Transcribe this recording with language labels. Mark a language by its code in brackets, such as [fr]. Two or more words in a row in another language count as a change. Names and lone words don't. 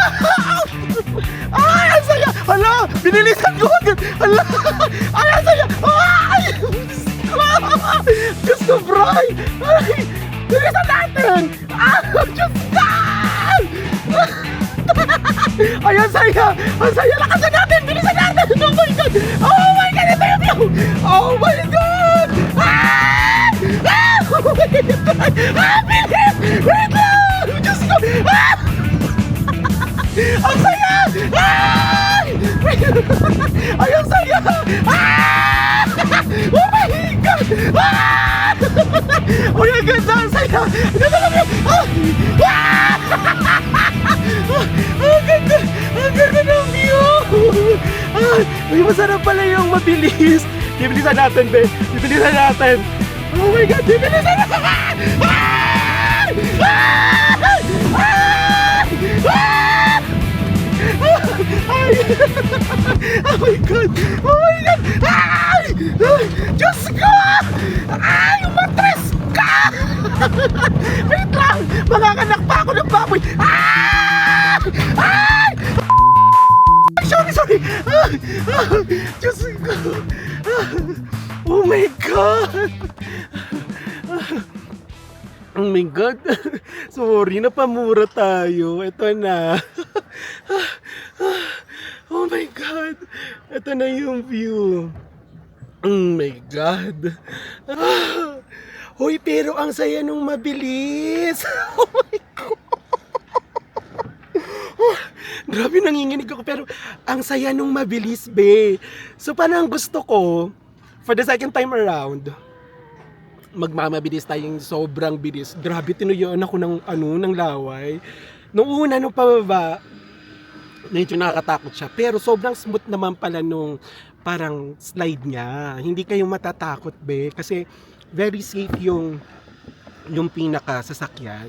[tl] Ay, ang saya! Hala! Binilisan ko agad! Hala! Ay, ang saya! Ay! Diyos ko, Bray! Ay! Bilisan natin! Diyos ko! Ay, ang saya! Ang saya! Lakasan natin! Bilisan natin! [en] Oh my God! Oh my God! [tl] Ito yung view! [en] Oh my God! Oh my God! [tl] Bilis! Wait lang! Diyos ko! Ang saya! Ay, ang saya! [en] Oh my God! [tl] Ay, ang ganda! Ang saya! Ang ganda kami! Ang ganda! Ang ganda ng view! Ay, masarap pala yung mabilis. Bibilisan natin, be. Bibilisan natin. [en] Oh my God, [tl] bibilisan natin! Ay! [en] Oh my God! Oh my God! [tl] Ay! Diyos ko! Ay! Umatres ka! Wait lang! Makakanak pa ako ng baboy! Ay! Ay! Sorry! Diyos ko! [en] Oh my God! Oh my God! Sorry, [tl] napamura tayo. Ito na. [en] Oh my God! [tl] Ito na yung view. [en] Oh my God. [tl] Hoy, pero ang saya nung mabilis. [en] Oh my God. [tl] Grabe, nanginginig ako, pero ang saya nung mabilis, be. So, parang gusto ko, [en] for the second time around, [tl] magmamabilis tayong sobrang bilis. Grabe, tinuyuan ako ng laway. Nung una, nung pababa, medyo nakakatakot siya. Pero sobrang smooth naman pala nung parang slide niya. Hindi kayo matatakot, be. Kasi [en] very safe [tl] yung pinaka sasakyan.